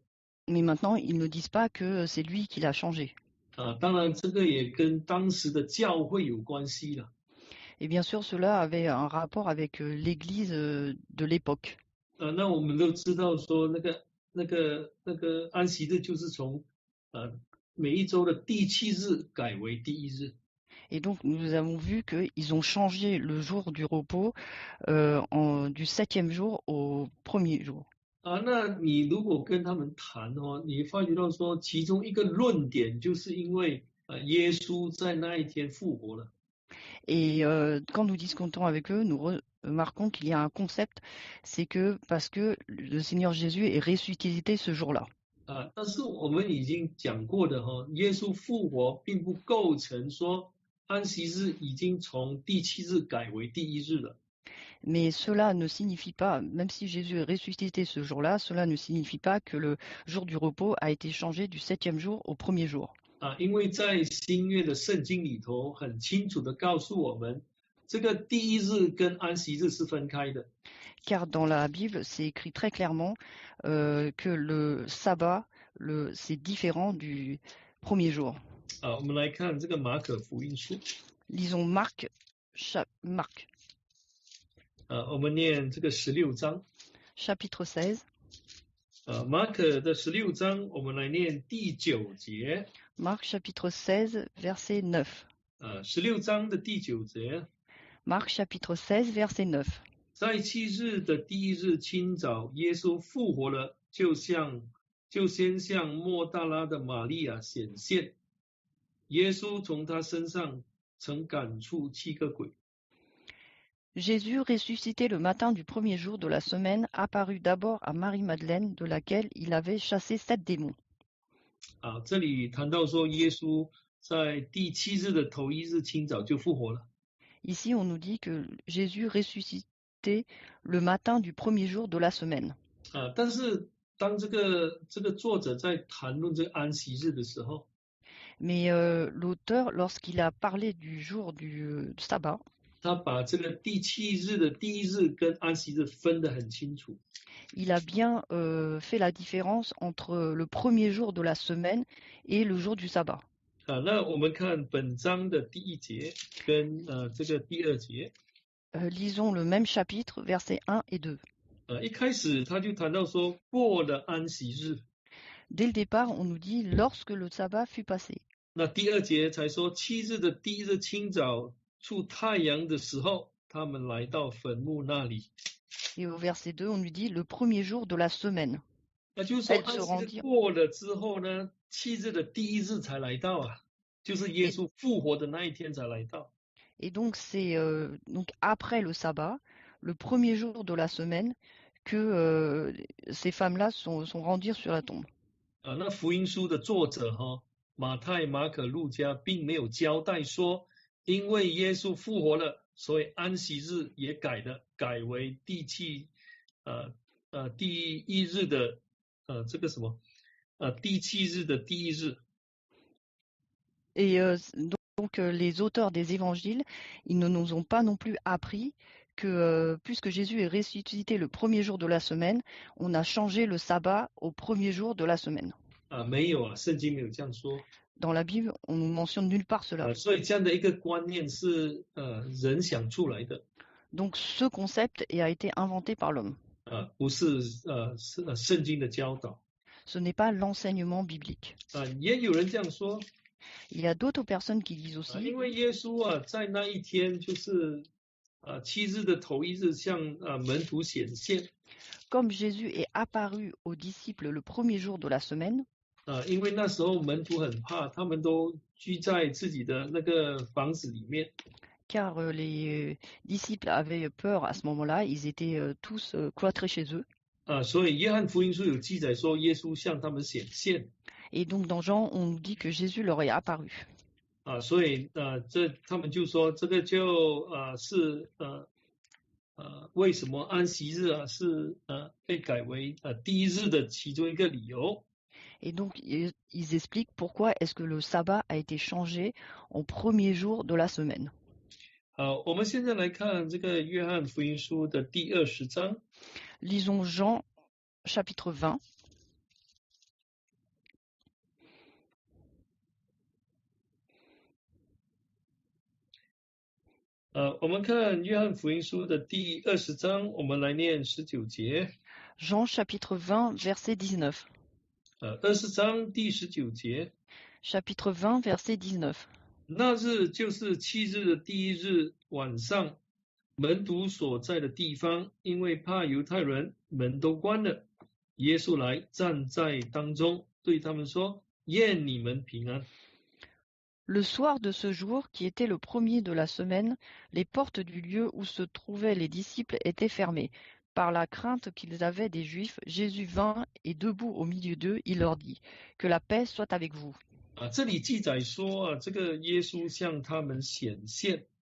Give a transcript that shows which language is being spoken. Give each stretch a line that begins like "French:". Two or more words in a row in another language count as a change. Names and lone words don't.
French: Mais maintenant, ils ne disent pas que c'est lui qui l'a changé.
Chinese: 当然这个也跟当时的教会有关系了。
French: Et bien sûr, cela avait un rapport avec l'Église de l'époque.
Chinese: 那我们都知道说那个安息日就是从每一周的第7日改为第1日。
French: Et donc, nous avons vu qu'ils ont changé le jour du repos du 7e jour au premier jour.
Chinese: 那你如果跟他们谈哦，你发觉到说，其中一个论点就是因为耶稣在那一天复活了。
French: Et quand nous discutons avec eux, nous remarquons qu'il y a un concept, c'est que parce que le Seigneur Jésus est ressuscité ce jour-là.
Chinese: 但是我们已经讲过的耶稣复活并不构成说安息日已经从第7日改为第1日了。
French: Mais cela ne signifie pas, même si Jésus est ressuscité ce jour-là, cela ne signifie pas que le jour du repos a été changé du 7e jour au premier jour.
Chinese: 因为在新约的圣经里头很清楚的告诉我们，这个第1日跟安息日是分开的。
French: Car dans la Bible, c'est écrit très clairement que le sabbat, c'est différent du premier jour.
Chinese: 我们来看这个马可福音书。
French: Lisons Marc.
Chinese: 我们念这个16章。
French: Chapitre 16.
Chinese: 马可的16章，我们来念第9节。
French: Marc chapitre 16, verset 9.
Chinese: 16 章的第9节。
French: Marc chapitre 16, verset 9.
Chinese: 在7日的第1日清早，耶稣复活了，就先向莫大拉的玛利亚显现。耶稣从他身上曾赶出7个鬼。
French: Jésus, ressuscité le matin du premier jour de la semaine, apparut d'abord à Marie-Madeleine, de laquelle il avait chassé 7 démons.
Chinese: 这里谈到说，耶稣在第7日的头1日清早就复活了。
French: Ici, on nous dit que Jésus ressuscité le matin du premier jour de la semaine.
Chinese: 但是当这个作者在谈论这个安息日的时候，
French: Mais l'auteur, lorsqu'il a parlé du jour du sabbat,
Chinese: 他把这个第7日的第1日跟安息日分得很清楚。
French: il a bien fait la différence entre le premier jour de la semaine et le jour du sabbat.
Chinese: 那我们看本章的第1节跟这个第2节。
French: Lisons le même chapitre, versets 1 et 2.
Chinese: 一开始他就谈到说，过了安息日。
French: Dès le départ, on nous dit lorsque le sabbat fut passé.
Chinese: 那第2节才说7日的第1日清早出太阳的时候，他们来到坟墓那里。
French: Et au verset 2, on nous dit le premier jour de la semaine.
Chinese: 那就是说安息日过了之后呢，7日的第1日才来到就是耶稣复活的那一天才来到。
French: Et donc c'est donc après le sabbat, le premier jour de la semaine, que ces femmes-là sont rendues sur la tombe.
Chinese: 那福音书的作者马太、马可、路加并没有交代说，因为耶稣复活了，所以安息日也改为第1日的这个什么第7日的第1日。
French: Et donc les auteurs des évangiles, ils ne nous ont pas non plus appris que puisque Jésus est ressuscité le premier jour de la semaine, on a changé le sabbat au premier jour de la semaine.
Chinese: 没有啊，圣经没有这样说。
French: Dans la Bible, on ne mentionne nulle part cela.
Chinese: 所以这样的一个观念是人想出来的。
French: Donc ce concept a été inventé par l'homme.
Chinese: 不是圣经的教导。
French: Ce n'est pas l'enseignement biblique.
Chinese: 也有人这样说。
French: Il y a d'autres personnes qui disent aussi,
Chinese: 因为耶稣在那一天就是7日的头一日向门徒显现。
French: comme Jésus est apparu aux disciples le premier jour de la semaine,
Chinese: 因为那时候门徒很怕，他们都居在自己的那个房子里面。
French: car les disciples avaient peur à ce moment-là, ils étaient tous cloîtrés chez eux.
Chinese: 所以约翰福音书有记载说耶稣向他们显现。
French: Et donc dans Jean, on nous dit que Jésus leur est apparu.
Chinese: 所以他们就说这个就是为什么安息日是被改为第一日的其中一个理由。
French: Et donc ils expliquent pourquoi est-ce que le sabbat a été changé en premier jour de la semaine.
Chinese: 我们现在来看这个约翰福音书的第20章。
French: Lisons Jean chapitre 20.
Chinese: 我们看约翰福音书的第20章，我们来念19节。
French: Jean chapitre 20 verset 19.
Chinese: 20 章第19节。
French: Chapitre 20 verset 19.
Chinese: 那日就是7日的第一日晚上，门徒所在的地方，因为怕犹太人，门都关了。耶稣来站在当中，对他们说：愿你们平安。
French: Le soir de ce jour, qui était le premier de la semaine, les portes du lieu où se trouvaient les disciples étaient fermées. Par la crainte qu'ils avaient des Juifs, Jésus vint et debout au milieu d'eux, il leur dit : Que la paix soit avec vous.
Chinese: 这里记载说这个耶稣向他们显现。